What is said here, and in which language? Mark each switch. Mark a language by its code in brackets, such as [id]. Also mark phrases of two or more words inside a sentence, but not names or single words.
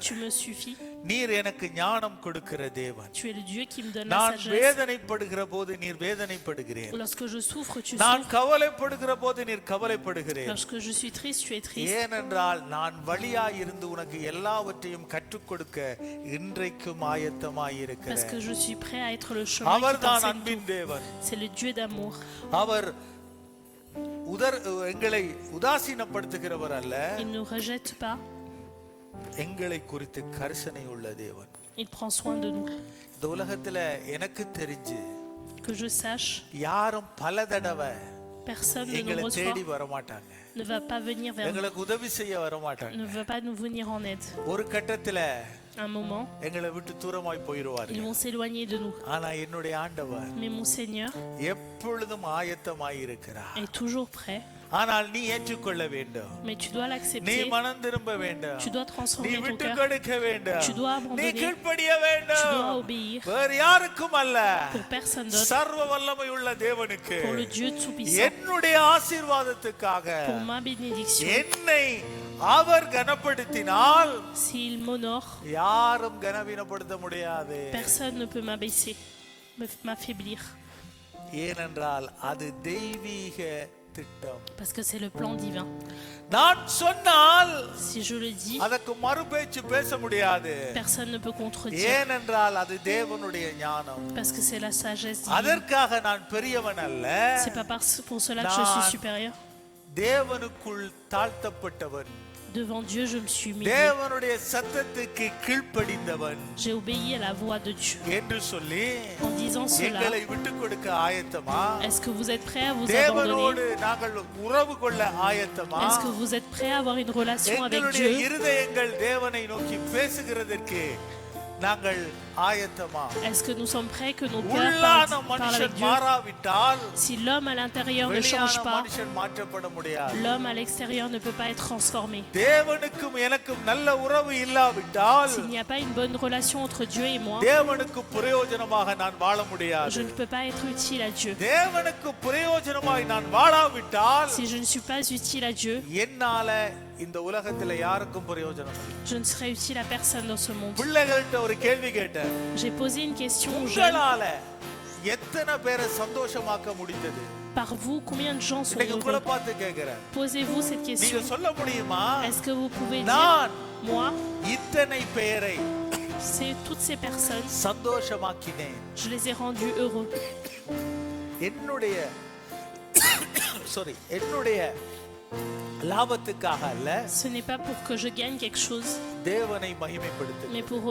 [fr] Tu me suffis. [ta] நீர் எனக்கு ஞானம் கொடுக்கிற தேவன். [fr] Tu es le Dieu qui me donne la [ta] நான் [fr] sagesse. [ta] வேதனைப்படுகிற போது நீர் வேதனைப்படுகிறீர். [fr] Lorsque je souffre, tu [ta] நான் [fr] souffres. [ta] கவலைப்படுகிற போது நீர் கவலைப்படுகிறீர். [fr] Lorsque je suis triste, tu es triste. [ta] ஏனென்றால் நான் வழியாய் இருந்து உனக்கு எல்லாவற்றையும் கற்றுக் கொடுக்க இன்றைக்கும் ஆயத்தமாய் [fr] Parce [ta] இருக்கிறேன். [fr] que je suis prêt à être le chemin qui [ta] அவர்தான் [fr] t'enseigne [ta] அன்பின் [fr] tout. [ta] தேவன். [fr] C'est le Dieu d'amour. [ta] அவர் எங்களை உதாசீனப்படுத்துகிறவர் அல்ல, [fr] Il ne rejette pas, [ta] எங்களை குறித்து கரிசனை உள்ள தேவன். [fr] il prend soin de nous. [ta] இந்த உலகத்துல எனக்கு தெரிஞ்சு [fr] Que je sache, [ta] யாரும் பல தடவை [fr] personne ne [ta] எங்களை [fr] nous [ta] தேடி [fr] reçoit, [ta] வர மாட்டாங்க, [fr] ne va pas venir vers nous, [ta] எங்களுக்கு உதவி செய்ய வர மாட்டாங்க. [fr] ne va pas nous venir en aide. [ta] ஒரு கட்டத்துல [fr] À un moment, [ta] எங்களை விட்டு தூரமாய் [fr] ils [ta] போயிடுவார்கள். [fr] vont s'éloigner de nous. [ta] ஆனா என்னுடைய ஆண்டவர் [fr] Mais mon Seigneur [ta] எப்பொழுதும் ஆயத்தமாய் இருக்கிறார். [fr] est toujours prêt. [ta] ஆனால் நீ ஏற்றுக்கொள்ள வேண்டும், [fr] Mais tu dois [ta] நீ [fr] l'accepter. [ta] மனம் திரும்ப வேண்டும், [fr] Tu dois [ta] நீ [fr] transformer ton [ta] விட்டு [fr] cœur. [ta] கொடுக்க வேண்டும், [fr] Tu dois [ta] நீ [fr] abandonner. [ta] கீழ்ப்படிய [fr] Tu dois [ta] வேண்டும். [fr] obéir [ta] வேறு யாருக்கும் அல்ல, [fr] pour personne d'autre, [ta] சர்வ வல்லமை உள்ள தேவனுக்கு [fr] pour le Dieu Tout-Puissant, [ta] என்னுடைய ஆசீர்வாதத்துக்காக [fr] pour ma bénédiction. [ta] என்னை அவர் கனப்படுத்தினால் [fr] S'il m'honore, [ta] யாரும் கனவீனப்படுத்த முடியாது. [fr] personne ne peut m'abaisser, m'affaiblir. [ta] ஏனென்றால் அது தெய்வீக திட்டம். [fr] Parce que c'est le plan divin. [ta] நான் சொன்னால் [fr] Si je le dis, [ta] அதற்கு மறுபேச்சு பேச முடியாது. [fr] personne ne peut contredire. [ta] ஏனென்றால் அது தேவனுடைய ஞானம். [fr] Parce que c'est la sagesse divine. [ta] அதற்காக நான் பெரியவன் அல்ல, [fr] C'est pas pour cela que je suis supérieur. [ta] தேவனுக்குள் தாழ்த்தப்பட்டவன், [fr] Devant Dieu, je me suis humilié. [ta] தேவனுடைய சத்தத்துக்கு கீழ்ப்படிந்தவன் [fr] J'ai obéi à la voix de Dieu. [ta] என்று சொல்லி [fr] En disant cela, [ta] எங்களை விட்டு கொடுக்க ஆயத்தமா? [fr] est-ce que vous êtes prêts à vous [ta] தேவனோடு [fr] abandonner? [ta] நாங்கள் உறவு கொள்ள ஆயத்தமா? [fr] Est-ce que vous êtes prêts à avoir une relation avec [ta] எங்களுடைய [fr] Dieu? [ta] இருதயங்கள் தேவனை நோக்கி பேசுகிறதற்கு நாங்கள் ஆயத்தமா? [fr] Est-ce que nous sommes prêts que nos cœurs [ta] உள்ளான [fr] parlent [ta] மனுஷன் [fr] avec Dieu? [ta] மாறாவிட்டால் [fr] Si l'homme à l'intérieur ne [ta] வெளியான [fr] change pas, [ta] மனுஷன் மாற்றப்பட முடியாது. [fr] l'homme à l'extérieur ne peut pas être transformé. [ta] தேவனுக்கும் எனக்கும் நல்ல உறவு இல்லாவிட்டால் [fr] S'il n'y a pas une bonne relation entre Dieu et moi, [ta] தேவனுக்கு பிரயோஜனமாக நான் வாழ முடியாது. [fr] je ne peux pas être utile à Dieu. [ta] தேவனுக்கு பிரயோஜனமாய் நான் வாழாவிட்டால் [fr] Si je ne suis pas utile à Dieu, [ta] என்னால இந்த உலகத்துல யாருக்கும் பிரயோஜனம் இல்லை. [fr] je ne serai utile à personne dans ce monde. [ta] பிள்ளைகள்கிட்ட ஒரு கேள்வி கேட்டேன். [fr] J'ai posé une question aux jeunes. [ta] உங்களால எத்தனை பேரை சந்தோஷமாக்க முடிந்தது? [fr] Par vous, combien de gens sont [ta] இன்னைக்கு உங்களை [fr] heureux? [ta] பார்த்து கேட்கிறேன். [fr] Posez-vous cette [ta] நீங்க [fr] question. [ta] சொல்ல முடியுமா? [fr] Est-ce que vous pouvez dire, [ta] நான் [fr] moi, [ta] இத்தனை பேரை [fr] c'est toutes ces personnes, [ta] சந்தோஷமாக்கினேன். [fr] je les ai rendus heureux. [ta] என்னுடைய என்னுடைய லாபத்துக்காக அல்ல, [fr] Ce n'est pas pour que je gagne quelque chose, [ta] தேவனை மகிமைப்படுத்த [fr] mais pour